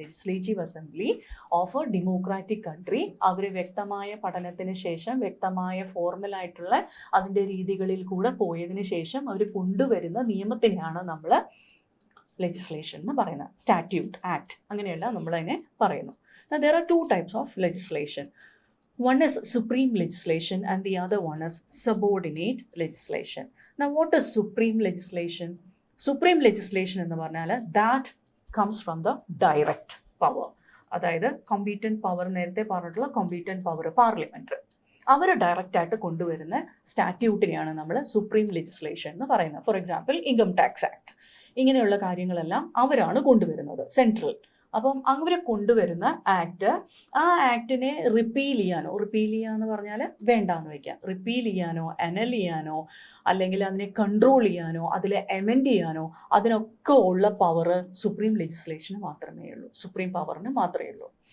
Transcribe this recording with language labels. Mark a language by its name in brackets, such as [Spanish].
[English] legislative assembly of a democratic country [Malayalam] അവർ വ്യക്തമായ പഠനത്തിന് ശേഷം, വ്യക്തമായ ഫോർമലായിട്ടുള്ള അതിൻ്റെ രീതികളിൽ കൂടെ പോയതിന് ശേഷം അവർ കൊണ്ടുവരുന്ന നിയമത്തിനെയാണ് നമ്മൾ ലെജിസ്ലേഷൻ എന്ന് പറയുന്നത്. സ്റ്റാറ്റ്യൂട്ട്, ആക്ട്, അങ്ങനെയല്ല നമ്മളതിനെ പറയുന്നു. [English] There are two types of legislation. One is supreme legislation and the other one is subordinate legislation. Now what is supreme legislation? Supreme legislation [Malayalam] എന്ന് പറഞ്ഞാൽ [English] that comes from the direct power. [Malayalam] അതായത് competent power, നേരത്തെ പറഞ്ഞിട്ടുള്ള competent power parliament, അവർ ഡയറക്റ്റായിട്ട് കൊണ്ടുവരുന്ന സ്റ്റാറ്റ്യൂട്ടിനെയാണ് നമ്മൾ supreme legislation എന്ന് പറയുന്നത്. For example income tax act, ഇങ്ങനെയുള്ള കാര്യങ്ങളെല്ലാം അവരാണ് കൊണ്ടുവരുന്നത്, സെൻട്രൽ. അപ്പം അവർ കൊണ്ടുവരുന്ന ആക്ട്, ആ ആക്ടിനെ റിപ്പീൽ ചെയ്യാന്ന് പറഞ്ഞാൽ വേണ്ടാന്ന് വയ്ക്കാം, റിപ്പീൽ ചെയ്യാനോ അനൽ ചെയ്യാനോ അല്ലെങ്കിൽ അതിനെ കൺട്രോൾ ചെയ്യാനോ അതിലെ എമെൻഡ് ചെയ്യാനോ അതിനൊക്കെ ഉള്ള പവർ സുപ്രീം ലെജിസ്ലേഷന് മാത്രമേ ഉള്ളൂ, സുപ്രീം പവറിന് മാത്രമേ ഉള്ളൂ.